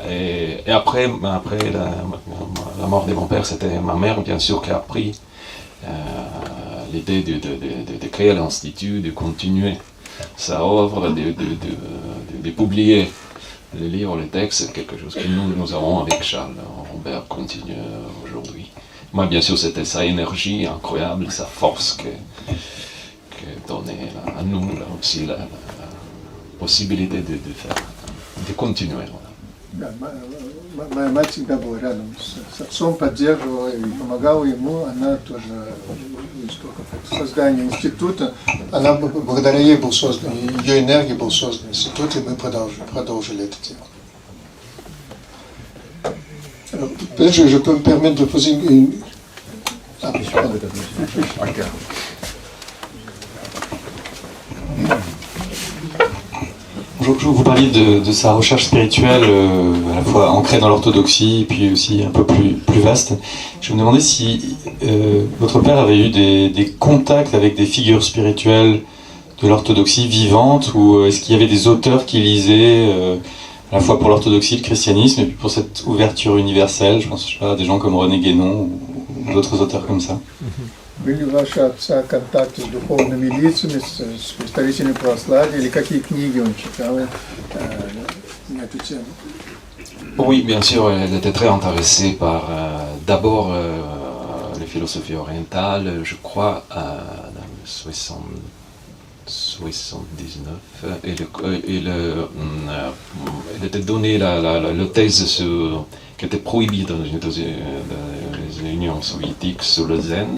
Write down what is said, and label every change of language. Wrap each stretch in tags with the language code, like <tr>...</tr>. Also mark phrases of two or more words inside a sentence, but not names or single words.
<fr>Et après la mort de mon père, c'était ma mère, bien sûr, qui a pris l'idée de créer l'institut, de continuer sa œuvre, de publier les livres, les textes, quelque chose que nous avons avec Charles Robert continue aujourd'hui. Moi, bien sûr, c'était sa énergie incroyable, sa force que donnait à nous là, aussi la possibilité de faire, de continuer.</fr> <ru>Моя мать всегда была рядом с отцом, поддерживала и помогала ему. Она тоже из создания института, благодаря ей был создан, ее энергии был создан институт, и мы продолжили это дело.</ru> <fr>Alors, peut-être je peux me permettre de poser une... Ah, pardon. Vous parliez de sa recherche spirituelle, à la fois ancrée dans l'orthodoxie, puis aussi un peu plus vaste. Je me demandais si votre père avait eu des contacts avec des figures spirituelles de l'orthodoxie vivante, ou est-ce qu'il y avait des auteurs qui lisaient à la fois pour l'orthodoxie, le christianisme, et puis pour cette ouverture universelle. Je pense, je sais pas, à des gens comme René Guénon ou d'autres auteurs comme ça.</fr> <ru>Были ваши отца контакты с духовными лицами, с представителями православия, или какие книги он читал на эту тему?</ru> <fr>Oui, bien sûr, elle était très intéressée par d'abord les philosophies orientales, je crois, dans 79, elle était donnée la thèse qui était prohibée dans les unions soviétiques sur le zen.</fr>